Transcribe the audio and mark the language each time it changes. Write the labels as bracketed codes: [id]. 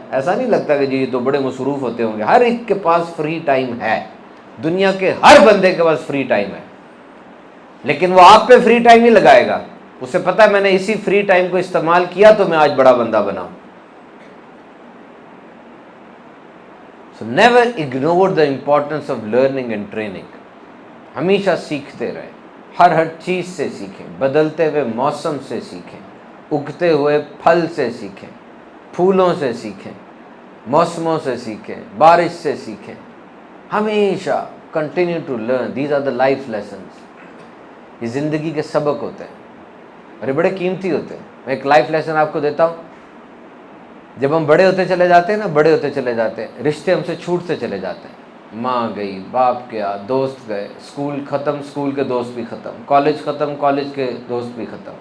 [ur] ایسا نہیں لگتا کہ جی یہ تو بڑے مصروف ہوتے ہوں گے. ہر ایک کے پاس فری ٹائم ہے، دنیا کے ہر بندے کے پاس فری ٹائم ہے، لیکن وہ آپ پہ فری ٹائم نہیں لگائے گا. اسے پتہ ہے میں نے اسی فری ٹائم کو استعمال کیا تو میں آج بڑا بندہ بنا. [en] So never ignore the importance of learning and training. [ur] ہمیشہ سیکھتے رہیں, ہر چیز سے سیکھیں, بدلتے ہوئے موسم سے سیکھیں, اگتے ہوئے پھل سے سیکھیں, پھولوں سے سیکھیں, موسموں سے سیکھیں, بارش سے سیکھیں. ہمیشہ [en] continue to learn. These are the life lessons. [ur] یہ زندگی کے سبق ہوتے ہیں اور یہ بڑے قیمتی ہوتے ہیں. میں ایک لائف لیسن آپ کو دیتا ہوں. جب ہم بڑے ہوتے چلے جاتے ہیں نا, بڑے ہوتے چلے جاتے ہیں, رشتے ہم سے چھوٹتے چلے جاتے ہیں. ماں گئی, باپ گیا, دوست گئے, اسکول ختم, اسکول کے دوست بھی ختم, کالج ختم, کالج کے دوست بھی ختم.